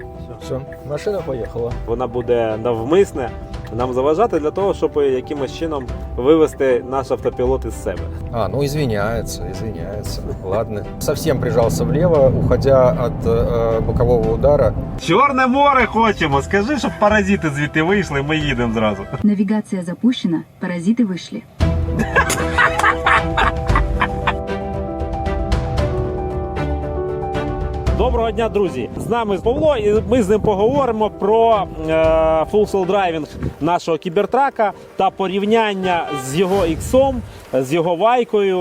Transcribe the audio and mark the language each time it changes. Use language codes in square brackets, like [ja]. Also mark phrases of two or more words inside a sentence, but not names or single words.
[uk] Все, машина поїхала. Вона буде навмисне нам заважати для того, щоб якимось чином вивести наш автопілот із себе. [ru] Ну извиняется. Ладно. Совсем прижался влево, уходя от бокового удара. [uk] Чорне море хочемо! Скажи, щоб паразити звідти вийшли, ми їдемо зразу. [ru] Навигация запущена, паразиты вышли. [uk] Доброго дня, друзі! З нами Павло, і ми з ним поговоримо про Full Sail Driving нашого кібертрака та порівняння з його іксом, з його вайкою.